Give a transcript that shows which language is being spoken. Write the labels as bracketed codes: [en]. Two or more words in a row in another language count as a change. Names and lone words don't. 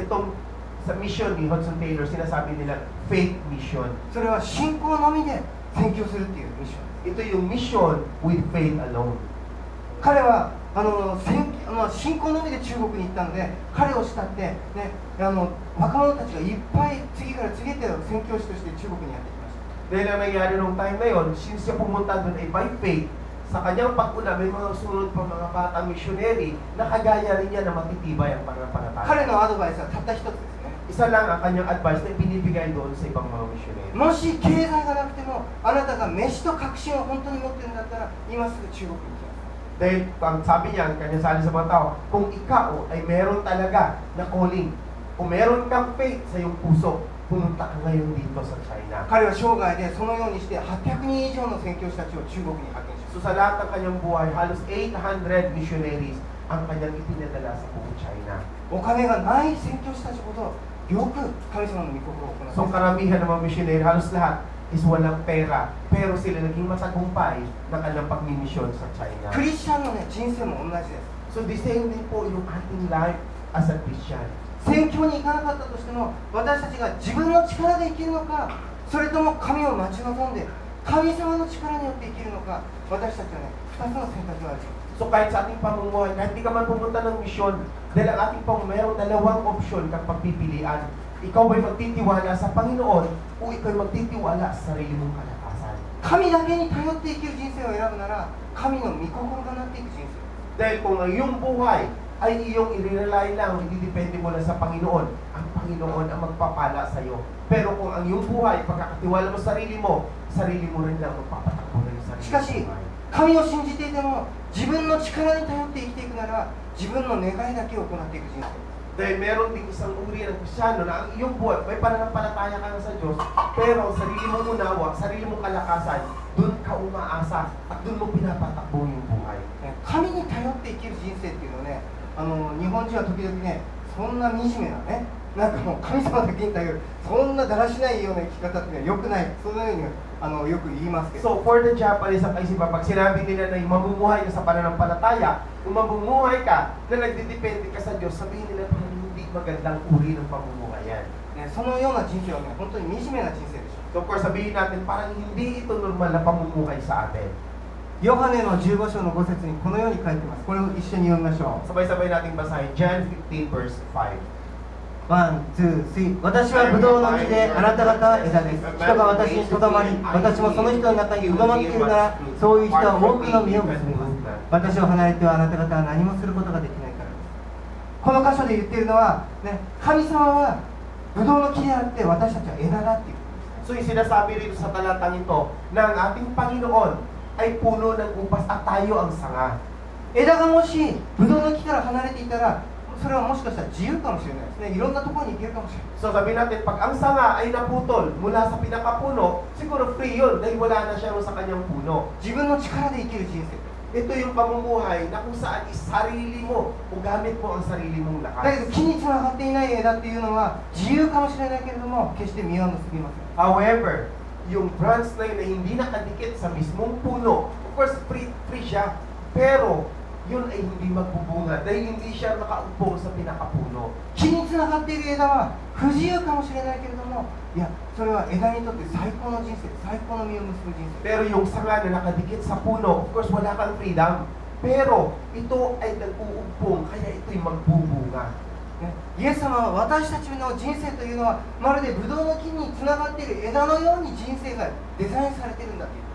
[tl] Itong sa mission ni Hudson Taylor, sinasabi nila [en] faith mission. [ja] それは信仰のみで宣教するっていうミッション。 [tl] Ito yung [en] mission with faith alone. [ja] 彼は信仰のみで中国に行ったので、彼を慕って、ね、若者たちがいっぱい次から次へと宣教師として中国にやってきました。 [tl] Dahil ang nangyari nung time na yun, since siya pumunta doon ay [en] by faith, [tl] sa kanyang pag-una may mga sunod pa mga batang missionary na kagaya rin niya na matitibay ang pananampalataya. [ja] 彼のアドバイスはたった一つですね。 [tl] Isa lang ang kanyang advice na binibigay doon sa ibang mga missionary. [ja] もし経済がなくても、あなたが飯と確信を本当に持ってるんだったら、今すぐ中国に行きます。 [tl] Dahil ang sabi niya, ang kanyang sali sa mga tao, kung ikaw ay meron talaga na calling, kung meron kang faith sa iyong puso, pumunta ka ngayon dito sa China. [ja] 彼は生涯でそのようにして800人以上の宣教師たちを中国に派遣しま [tl] So sa lahat ng kanyang buhay, halos 800 missionaries ang kanyang ipinadala sa buong China. [ja] す。お金がない宣教師たちほどよく神様の御心を行ってい [tl] So [ja] ます。 [tl] karamihan ng mga missionary, halos lahat is walang pera, pero sila naging matagumpay ng kanilang pagmimisyon sa China. [ja] クリスチャンのね、人生も同じです。 [tl] So [en] the same [tl] din po yung ating [en] life as a Christian. [ja] 宣教に行かなかったとしても、私たちが自分の力で生きるのか、それとも神を待ち望んで神様の力によって生きるのか、私たちはね、2つの選択がある。 [tl] So kahit sa ating pamumuhay, kahit di ka man pumunta ng misyon, dahil ang ating mayroong dalawang opsyon kang pagpipilian. Ikaw ba'y magtitiwala sa Panginoon o ikaw ay magtitiwala sa sarili mong kalakasan? [ja] 神だけに頼って生きる人生を選ぶなら、神の御心がなっていく人生。 [tl] Dahil kung ang iyong buhay ay iyong i-rely lang, hindi depende mo lang sa Panginoon, ang Panginoon ang magpapala sa iyo. Pero kung ang iyong buhay, pagkakatiwala mo sa sarili mo rin lang magpapatakbo na yung sarili [ja] しかし、神を信じていても、自分の力に頼って生きていくなら、自分の願いだけを行っていく人生。 [tl] Dahil meron ding isang uri ng Kristyano na ang iyong buhay, may pananampalataya ka na sa Diyos, pero ang sarili mong unawa, sarili mong kalakasan, doon ka umaasa at doon mo pinapatakbo yung buhay. [ja] 神に頼って生きる人生っていうのをね、日本人は時々ね、そんな惨めなね、なんかもう神様だけに頼る、そんなだらしないような生き方っていうのは良くない、そのようによく言いますけど。 [tl] So [en] for the Japanese [tl] ang kaisipan, pag sinabi nila na mamumuhay ka sa pananampalataya, kung mamumuhay ka na nagdidepende ka sa Diyos, sabihin nila parang hindi magandang uri ng pamumuhay yan. [ja] ね、そのような人生はね、本当に惨めな人生でしょ。 [en] So of course, [tl] sabihin natin parang hindi ito normal na pamumuhay sa atin. [ja] ヨハネの15章の5節にこのように書いてます。これを一緒に読みましょう。 [tl] Sabay-sabay nating basahin, [en] John 15 verse 5. one, two, three. [ja] 私はブドウの木で、あなた方は枝です。人が私にとどまり、私もその人の中にとどまっているなら、そういう人は多くの実を結びます。私を離れてはあなた方は何もすることができないからです。この箇所で言っているのは、ね、神様はブドウの木であって、私たちは枝だっていう。 [tl] So yung sinasabi rito sa talatang ito na ang ating Panginoon ay puno ng upas at tayo ang sanga. [ja] 枝がもしブドウの木から離れていたら、それはもしかしたら自由かもしれないですね。いろんなところに行けるかもしれない。 [tl] So sabihin natin, pag ang sanga ay naputol mula sa pinakapuno, siguro free yun dahil wala na siya sa kanyang puno. [ja] 自分の力で生きる人生。 [tl] Ito yung pamumuhay na kung saan sarili mo o gamit mo ang sarili mong [ja] だけ [tl] lakas. [ja] ど木につながっていない枝っていうのは自由かもしれないけれども、決して実は結びません。 [tl] However, yung branch na yun na hindi nakadikit sa mismong puno, [en] of course [tl] free siya, pero yun ay hindi magbubunga dahil hindi siya nakaupo sa pinakapuno. [ja] 木につながっている枝は不自由かもしれないけれども、いや、それは枝にとって最高の人生、最高の実を結ぶ人生。 [tl] Pero yung sanga na nakadikit sa puno, [en] of course [tl] wala kang freedom. Pero ito ay nag-uumpong, kaya ito'y magbubunga. [ja] ね、イエス様は私たちの人生というのはまるでブドウの木につながっている枝のように人生がデザインされているんだという。